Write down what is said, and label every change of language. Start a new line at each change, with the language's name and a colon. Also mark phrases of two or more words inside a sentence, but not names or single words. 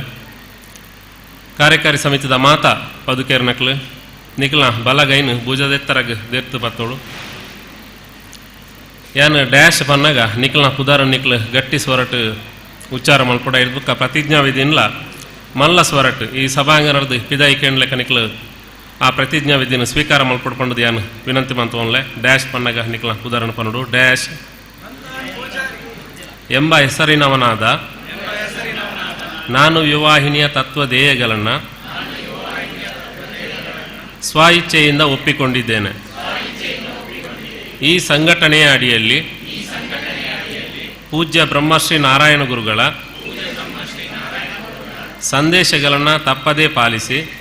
Tulu: ಕಾರ್ಯಕಾರಿ ಸಮಿತಿದ ಮಾತ ಪದುಕೇರ್ನಕ್ಲು ನಿಕ್ಲ ಬಲಗೈನು ಭುಜದೆತ್ತರಗ ದೇರ್ತು ಪತ್ತೋಳು ಏನು ಡ್ಯಾಶ್ ಬನ್ನಾಗ ನಿಕ್ಲ ಪುದಾರ ನಿಕ್ಲು ಗಟ್ಟಿ ಸ್ವರಟ್ ಉಚ್ಚಾರ ಮಲ್ಪಡ ಇರ್ಬೇಕ ಪ್ರತಿಜ್ಞಾ ವಿಧಿನ್ಲ ಮಲ್ಲ ಸ್ವರಟ್ ಈ ಸಭಾಂಗಣದ ಪಿದಾಯಿ ಕೇಳಲೆಕ್ಕ ನಿಕ್ಲು ಆ ಪ್ರತಿಜ್ಞಾ ವಿಧಿನ ಸ್ವೀಕಾರ ಮಲ್ಪಡ್ಕೊಂಡದ್ದು ಏನು ವಿನಂತಿ ಮಂತವನ್ಲೆ ಡ್ಯಾಶ್ ಬನ್ನಾಗ ನಿಕ್ಲ ಪುದಾರಣ ಪನ್ನೋಡು
Kannada: ಡ್ಯಾಶ್ ಎಂಬ ಹೆಸರಿನವನಾದ ನಾನು ಯುವವಾಹಿನಿಯ ತತ್ವಧೇಯಗಳನ್ನು ಸ್ವಇಚ್ಛೆಯಿಂದ ಒಪ್ಪಿಕೊಂಡಿದ್ದೇನೆ. ಈ ಸಂಘಟನೆಯ ಅಡಿಯಲ್ಲಿ ಪೂಜ್ಯ ಬ್ರಹ್ಮಶ್ರೀ ನಾರಾಯಣ ಗುರುಗಳ ಸಂದೇಶಗಳನ್ನು ತಪ್ಪದೇ ಪಾಲಿಸಿ